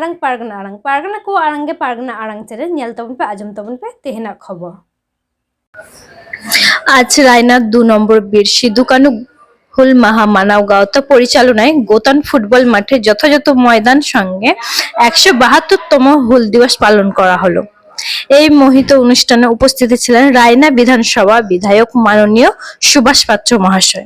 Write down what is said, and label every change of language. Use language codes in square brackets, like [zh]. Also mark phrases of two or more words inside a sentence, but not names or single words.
[sat] pargana ko arange pargana arang channel nyel tabon pe ajom tabon pe tehena khobor। [bn] আজ রায়নার ২ নম্বর বীর সিধু কানু হুল মাহা মানাও গাওতা পরিচালনায় গোতান ফুটবল মাঠে যথাযথ ময়দান সঙ্গে ১৭২তম হুল দিবস পালন করা হলো। এই মোহিত অনুষ্ঠানে উপস্থিত ছিলেন রায়না বিধানসভা বিধায়ক মাননীয় সুভাষ পাত্র মহাশয়।